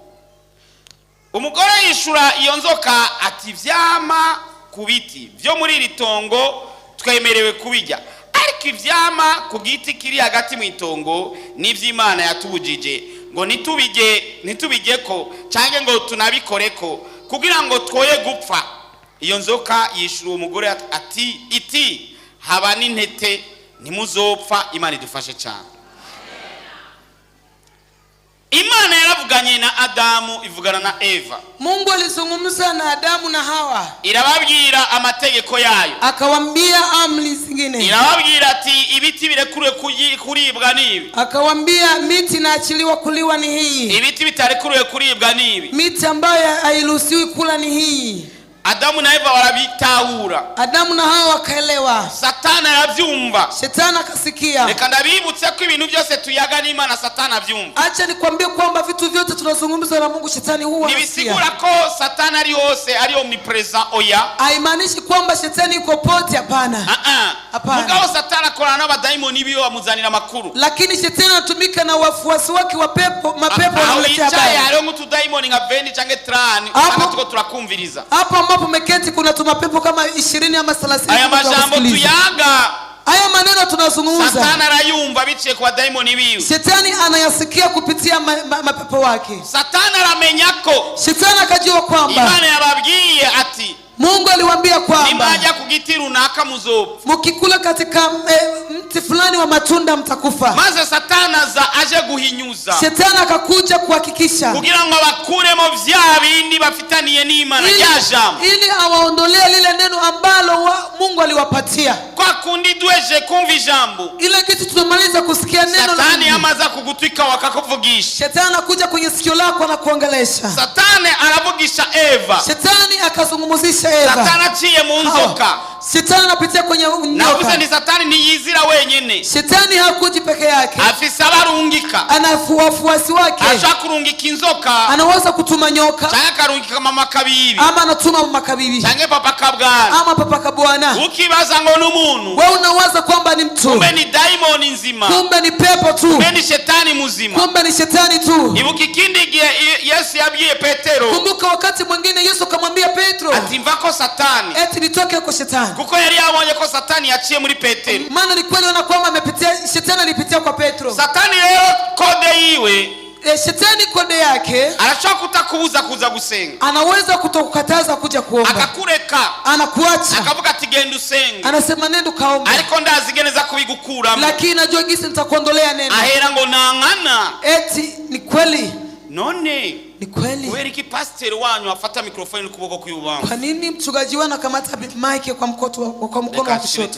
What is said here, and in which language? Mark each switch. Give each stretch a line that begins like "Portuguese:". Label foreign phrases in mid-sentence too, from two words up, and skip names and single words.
Rundi: Umugore yishura iyo nzoka ati vyama ku biti byo muri iri tongo twemerewe kubijya, ariko ivyama ku giti kiri hagati mu itongo n'ivy'Imana yatubujije ngo nitubigeko canke ngo tunabikoreko kugira ngo twoye gupfa. Iyo nzoka yishura umugore iti haba n'intete ntimuzopfa. Imana idufashe cyane. Imana yaravuganye na Adamu ivugana na Eva.
Swahili: Mungu alizungumza na Adamu na Hawa.
Rundi: Irababwira amategeko yayo.
Swahili: Akawaambia amri zingine.
Rundi: Irababwira ati ibiti birekure kuribwa nibi.
Swahili: Akawaambia miti inaachiliwa kuliwa ni hii.
Rundi: Ibiti bitarekure kuribwa nibi.
Swahili: Miti ambayo hairuhusiwi kula ni hii.
Rundi: Adamu na Eva warabitahura.
Swahili: Adamu na Hawa wakaelewa.
Rundi: Satani aravyumva.
Swahili: Shetani akasikia.
Rundi: Reka ndabibutse ko ibintu byose tuyaga n'Imana Satani avyumva.
Swahili: Acha nikwambie kwamba vitu vyote tunazungumza na Mungu Shetani huwa anasikia.
Rundi: Nibisigura ko Satani ari hose ari omnipresent oya.
Swahili: Haimaanishi kwamba Shetani yuko pote, hapana. Hapana.
Rundi: Mugabo Satani akorana n'abadaimoni biyo bamuzanira makuru.
Swahili: Lakini Shetani anatumika na wafuasi wake wa mapepo wanaletea habari.
Rundi: Hariho mutudaimoni nka 20 canke 30 kana tuko turakumviriza.
Swahili: Hapo meketi kuna tumapepo kama 20 ama 30.
Rundi: Aya majambo tuyaga.
Swahili: Aya maneno tunazungumza.
Rundi: Satani arayumva biciye kwa daimoni biwe.
Swahili: Shetani anayasikia kupitia mapepo wake.
Rundi: Satani aramenyako.
Swahili: Shetani akajua kwamba
Rundi: Imana yababwiye ati
Swahili: Mungu aliwaambia kwamba
Rundi: nimaja kugiti runaka muzopfa.
Swahili: mukikula katika mti fulani wa matunda mtakufa.
Rundi: maze satani aza aje guhinyuza,
Swahili: Shetani akakuja kuhakikisha
Rundi: kugira ngo abakuremo vya bindi bafitaniye n'Imana rya jambo,
Swahili: ili awaondolee lile neno ambalo Mungu aliwapatia.
Rundi: kwa kundi dweje kumva ijambo,
Swahili: Ile kitu tunamaliza kusikia neno la satani Mungu,
Rundi: amaza kugutwika wakakuvugisha.
Swahili: Shetani anakuja kwenye sikio lako na kuongelesha.
Rundi: Satani aravugisha Eva,
Swahili: Shetani akazungumzisha Eva.
Rundi: satani aciye mu nzoka.
Swahili: Shetani anapitia kwenye
Rundi: Navuze
Swahili: nyoka.
Rundi: ni satani ntiyizira wenyene,
Swahili: Shetani hakuji peke yake,
Rundi: afise abarungika.
Swahili: ana wafuasi wake.
Rundi: Ashaka kurungika inzoka,
Swahili: Anaweza kutuma nyoka,
Rundi: canke akarungika mama kabibi,
Swahili: ama anatuma makabibi,
Rundi: canke papa kabwana.
Swahili: ama papa kabwana.
Rundi: Ukibaza ngo n'umuntu,
Swahili: Wewe unawaza kwamba ni mtu,
Rundi: kumbe ni daimoni nzima,
Swahili: kumbe ni pepo tu,
Rundi: kumbe ni shetani muzima.
Swahili: kumbe ni shetani tu.
Rundi: Ibuka ikindi gihe Yesu yabwiye Petero
Swahili: Kumbuka wakati mwingine Yesu akamwambia Petro,
Rundi: ati mvako satani,
Swahili: eti nitoke kwa shetani.
Rundi: kuko yari yabonye ko satani yaciye muri Petero.
Swahili: Maana ni kweli wana kwamba amepitia, shetani alipitia kwa Petro.
Rundi: Satani rero kode yiwe,
Swahili: Shetani kode yake
Rundi: arashaka kutakubuza kuza gusenga,
Swahili: anaweza kutokukataza kuja kuomba,
Rundi: akakureka,
Swahili: anakuacha,
Rundi: akavuga ati genda usenge,
Swahili: anasema nenda kaomba,
Rundi: ariko ndazigeneza kubigukuramo,
Swahili: lakini najua gisi nitakuondolea neno.
Rundi: ahera ngo nangana.
Swahili: Eti ni kweli,
Rundi: None
Swahili: ni kweli.
Rundi: kubera iki pasiteri wanyu afata mikrofoni n'ukuboko kw'ibubamfu?
Swahili: Kwa nini mchungaji wenu akamata mic kwa mkono wa kushoto?